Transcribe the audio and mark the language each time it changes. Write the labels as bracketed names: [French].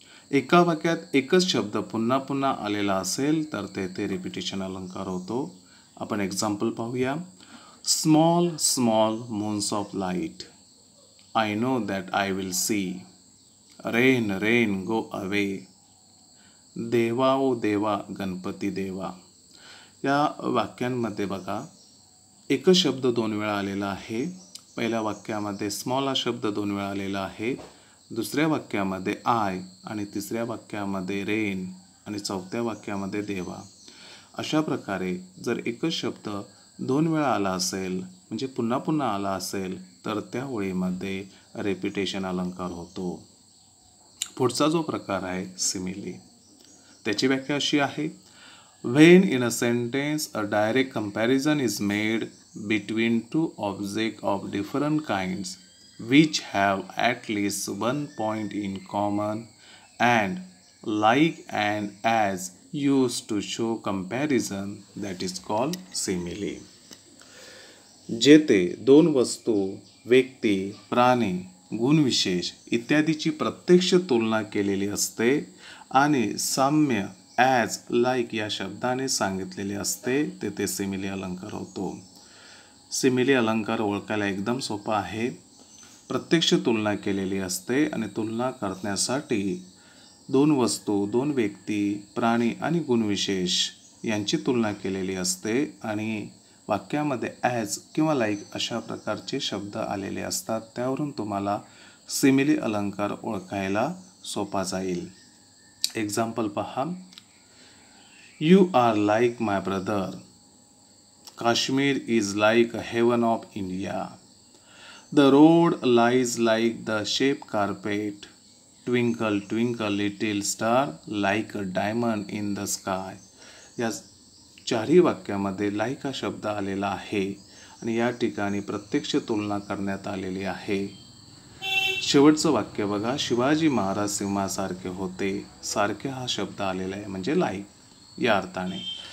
[Marathi] एका वाक्यात एकच शब्द पुन्हा पुन्हा आलेला असेल तर तेथे रिपिटेशन अलंकार होतो. आपण एक्झाम्पल पाहूया. [English] Small small moons of light, I know that I will see. Rain rain go away. [Marathi] देवा ओ देवा गणपती देवा. या वाक्यांमध्ये बघा एकच शब्द दोन वेळा आलेला आहे. पहिल्या वाक्यामध्ये स्मॉल हा शब्द दोन वेळा आलेला आहे. दुसऱ्या वाक्यामध्ये आय आणि तिसऱ्या वाक्यामध्ये रेन आणि चौथ्या वाक्यामध्ये देवा. अशा प्रकारे जर एकच शब्द दोन वेळा आला असेल म्हणजे पुन्हा पुन्हा आला असेल तर त्या ओळीमध्ये रेपिटेशन अलंकार होतो. पुढचा जो प्रकार आहे सिमिली. त्याची व्याख्या अशी आहे. When in a sentence a direct comparison is made between two objects of different kinds which have at least one point in common and like and as used to show comparison, that is called simile. जेथे दोन वस्तू, व्यक्ती, प्राणी, गुणविशेष इत्यादीची प्रत्यक्ष तुलना केलेली असते आणि साम्य ॲज लाईक या शब्दाने सांगितलेले असते तेथे सिमिली अलंकार होतो. सिमिली अलंकार ओळखायला एकदम सोपा आहे. प्रत्यक्ष तुलना केलेली असते आणि तुलना करण्यासाठी दोन वस्तू, दोन व्यक्ती, प्राणी आणि गुणविशेष यांची तुलना केलेली असते आणि वाक्यामध्ये ॲज किंवा लाईक अशा प्रकारचे शब्द आलेले असतात. त्यावरून तुम्हाला सिमिली अलंकार ओळखायला सोपा जाईल. [English] example [Marathi] पहा. [English] You are like my brother. Kashmir is like a heaven of India. The road lies like the shape carpet. Twinkle, twinkle, little star, like a diamond in the sky. [Marathi] या चारही वाक्यामध्ये like हा शब्द आलेला आहे आणि या ठिकाणी प्रत्यक्ष तुलना करण्यात आलेली आहे. शेवटचं वाक्य बघा. शिवाजी महाराज सिंहासारखे होते. सारखे हा शब्द आलेला आहे म्हणजे लाईक या अर्थाने.